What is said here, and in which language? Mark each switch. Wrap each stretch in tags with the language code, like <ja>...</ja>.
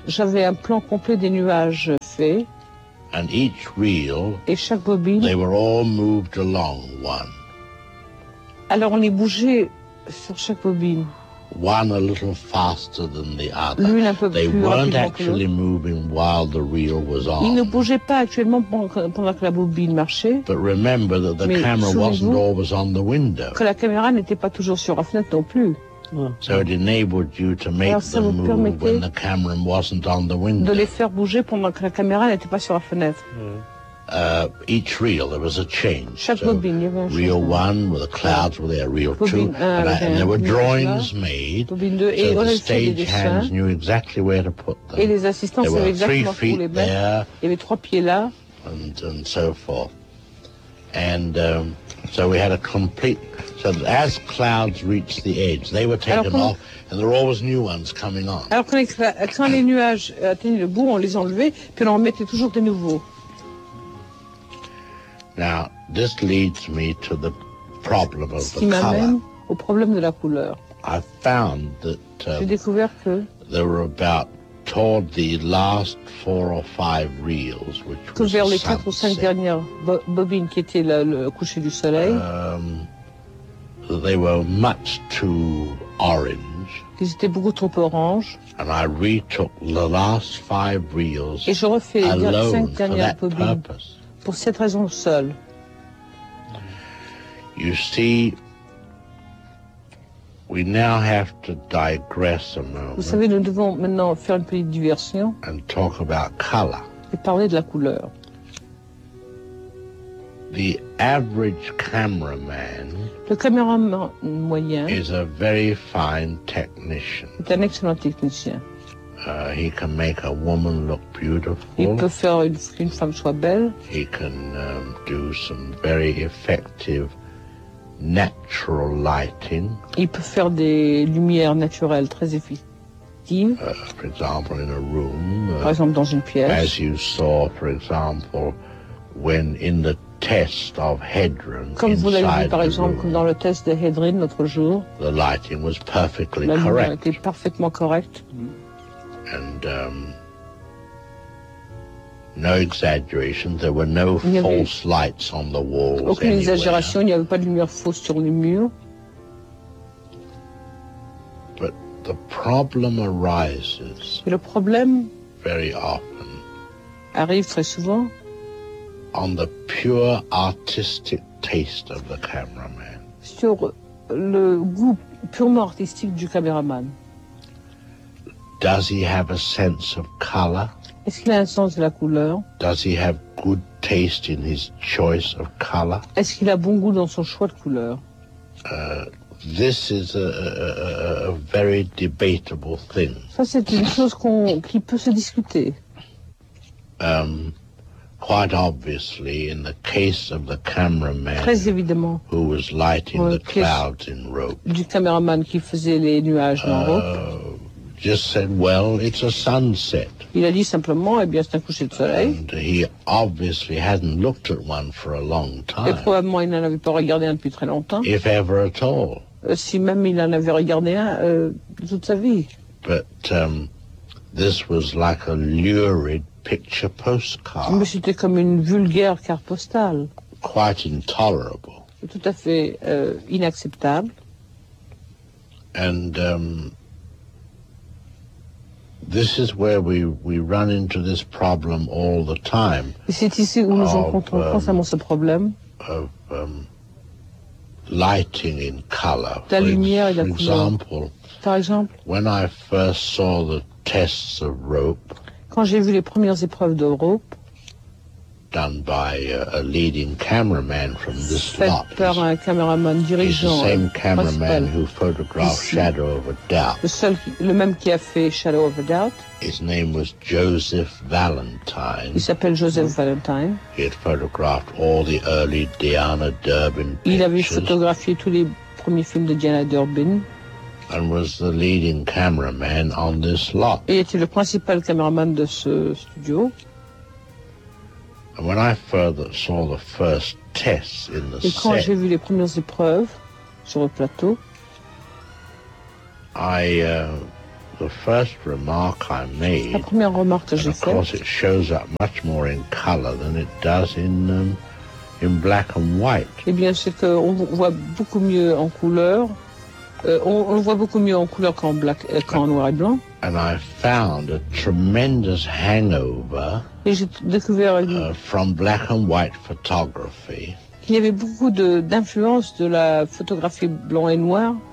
<fr>J'avais un plan complet des nuages fait.</fr> <en>And each reel.</en> <fr>Et chaque bobine.</fr> <en>They were all moved along one.</en> <fr>Alors on les bougeait sur chaque bobine.</fr> <en>One a little faster than the other.</en> <fr>L'une un peu plus</fr> <en>they weren't actually moving while the reel was on.</en> <fr>Ils ne bougeaient pas actuellement pendant que la bobine marchait.</fr> <en>But remember that the</en> <fr>mais</fr> <en>camera wasn't always on the window.</en> <fr>Que la caméra n'était pas toujours sur la fenêtre non plus.</fr> <en>So it enabled you to make them move when the camera wasn't on the window.</en> <fr>De les faire bouger pendant que la caméra n'était pas sur la fenêtre.</fr> <en>Each reel, there was a change.</en> <fr>Chaque bobine, il y avait un</fr> <en>reel one, where the clouds were there. Reel two, and there were drawings made.</en> <fr>Bobine deux,</fr> <en>so</en> <fr>et</fr> <en>the stagehands knew exactly where to put them.</en> <fr>Et les assistants</fr> <en>there were 3 feet there.</en> <fr>Il y avait trois pieds là.</fr> <en>And so forth. And So we had a complete, so that as clouds reached the edge, they were taken off, and there were always new ones coming on.</en> <fr>Alors quand les nuages atteignaient le bout, on les enlevait, puis on en mettait toujours des nouveaux.</fr> <en>Now, this leads me to the problem of the color.</en> <fr>Ce qui m'amène au problème de la couleur.</fr> <en>I found that</en> <fr>j'ai découvert que</fr> <en>there were about toward the last four or five reels, which</en> <fr>que</fr> <en>was</en> <fr>vers les</fr> <en>sunset,</en> <fr>4 ou 5 dernières bobines qui étaient le coucher du soleil,</fr> <en>they were much too orange.</en> <fr>Ils étaient beaucoup trop orange.</fr> <en>And I retook the last five reels</en> <fr>et je refais</fr> <en>alone</en> <fr>les 5 dernières</fr> <en>for that</en> <fr>bobines</fr> <en>purpose.</en> <fr>Pour cette raison seule.</fr> <en>You see, we now have to digress a moment.</en> <fr>Vous savez, nous devons maintenant faire une petite diversion.</fr> <en>And talk about color.</en> <fr>Et parler de la couleur.</fr> <en>The average cameraman.</en> <fr>Le caméraman moyen.</fr> <en>Is a very fine technician.</en> <fr>Est un excellent technicien.</fr> <en>He can make a woman look beautiful.</en> <fr>Il peut faire une femme soit belle.</fr> <en>He can do some very effective natural lighting.</en> <fr>Il peut faire des lumières naturelles très efficaces.</fr> <en>For example, in a room.</en> <fr>Par exemple, dans une pièce.</fr> <en>As you saw, for example, when in the test of Hedren.</en> <fr>Comme vous l'avez vu, par exemple,</fr> <en>room,</en> <fr>comme dans le test de Hedren l'autre jour.</fr> <en>The lighting was perfectly</en> <fr>la</fr> <en>correct.</en> <fr>La lumière était parfaitement correcte.</fr> <en>And no exaggeration, there were no false lights on the walls.</en> <fr>Aucune</fr> <en>anywhere.</en> <fr>Exagération, il n'y avait pas de lumière fausse sur les murs.</fr> <en>But the problem arises.</en> <fr>Et le problème</fr> <en>very often</en> <fr>arrive très souvent</fr> <en>on the pure artistic taste of the cameraman.</en> <fr>Sur le goût purement artistique du caméraman.</fr> <en>Does he have a sense of color?</en> <fr>Est-ce qu'il a un sens de la couleur?</fr> <en>Does he have good taste in his choice of color?</en> <fr>Est-ce qu'il a bon goût dans son choix de couleur?</fr> <en>This is a very debatable thing.</en> <fr>Ça, c'est une chose qui peut se discuter.</fr> <en>Quite obviously, in the case of the cameraman</en> <fr>très évidemment,</fr> <en>who was lighting the clouds in rope.</en> <fr>Du caméraman qui faisait les nuages en rope.</fr> <en>Just said, well, it's a sunset.</en> <fr>Il a dit simplement, eh bien, c'est un coucher de soleil.</fr> <en>And he obviously hadn't looked at one for a long time.</en> <fr>Et probablement, il n'en avait pas regardé un depuis très longtemps.</fr> <en>If ever at all.</en> <fr>Si même il en avait regardé un toute sa vie.</fr> <en>But this was like a lurid picture postcard.</en> <fr>Mais c'était comme une vulgaire carte postale.</fr> <en>Quite intolerable.</en> <fr>Tout à fait inacceptable.</fr> <en>And this is where we run into this problem all the time.</en> <fr>C'est ici où nous rencontrons constamment ce problème.</fr> <en>Of lighting in color.</en> <fr>La lumière et la couleur.</fr> <en>For example,</en> <fr>par exemple,</fr> <en>when I first saw the tests of rope,</en> <fr>quand j'ai vu les premières épreuves de rope,</fr> <en>done by a leading cameraman from this lot.</en> <fr>Fait par un caméraman dirigeant.</fr> <en>The same cameraman who photographed</en> <fr>ici.</fr> <en>Shadow of a Doubt.</en> <fr>Le même qui a fait Shadow of a Doubt.</fr> <en>His name was Joseph Valentine.</en> <fr>Il s'appelle Joseph Valentine.</fr> <en>He had photographed all the early Diana Durbin pictures.</en> <fr>Il avait photographié tous les premiers films de Diana Durbin.</fr> <en>And was the leading cameraman on this lot.</en> <fr>Il était le principal caméraman de ce studio.</fr> <en>And when I further saw the first tests in the</en> <fr>et quand</fr> <en>set,</en> <fr>j'ai vu les premières épreuves sur le plateau,</fr> <en>I the first remark I made,</en> <fr>la première remarque que</fr> <en>and</en> <fr>j'ai</fr> <en>of course</en> <fr>fait,</fr> <en>it shows up much more in color than it does in black and white.</en> <fr>Eh bien, c'est que on voit beaucoup mieux en couleur. On voit beaucoup mieux en couleur qu'en black, qu'en noir et blanc.</fr> <en>And I found a tremendous hangover.</en> <fr>Et j'ai découvert</fr> <en>from black and white photography.</en> <fr>Il y avait beaucoup d'influence de la photographie blanc et noir.</fr>